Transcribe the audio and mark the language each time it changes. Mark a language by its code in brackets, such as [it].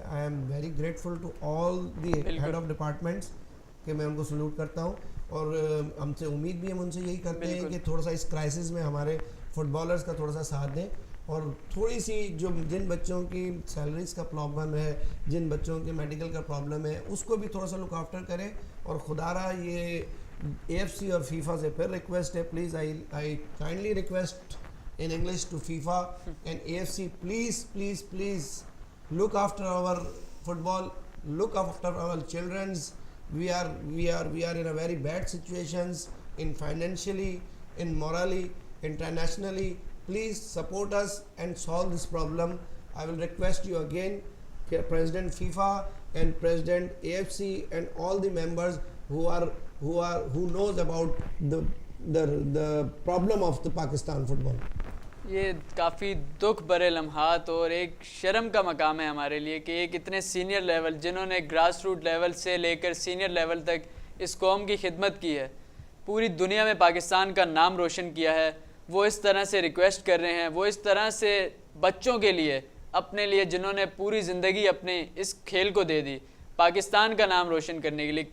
[en] I am very grateful to all the head of departments [ur] کہ میں ان کو salute کرتا ہوں، اور ہم سے امید بھی ہم ان سے یہی کرتے ہیں کہ تھوڑا سا اس کرائسس میں ہمارے فٹ بالرز کا تھوڑا سا ساتھ دیں. اور تھوڑی سی جن بچوں کی سیلریز کا پرابلم ہے, جن بچوں کے میڈیکل کا پرابلم ہے, اس کو بھی تھوڑا سا لک آفٹر کریں. اور خدا رہا یہ AFC اور فیفا سے پھر ریکویسٹ ہے, [en] Please I kindly request in English to FIFA and AFC, please look after our football, look after our children's. We are in a very bad situations, in financially, in morally, internationally. Please support us and solve this problem. I will request you again, President FIFA and President AFC and all the members who knows about the problem of the Pakistan football. [ur] یہ کافی دکھ بھرے لمحات اور ایک شرم کا مقام ہے ہمارے لیے کہ ایک اتنے سینئر لیول, جنہوں نے گراس روٹ لیول سے لے کر سینئر لیول تک اس قوم کی خدمت کی ہے, پوری دنیا میں پاکستان کا نام روشن کیا ہے, وہ اس طرح سے ریکویسٹ کر رہے ہیں, وہ اس طرح سے بچوں کے لیے, اپنے لیے, جنہوں نے پوری زندگی اپنے اس کھیل کو دے دی پاکستان کا نام روشن کرنے کے لیے.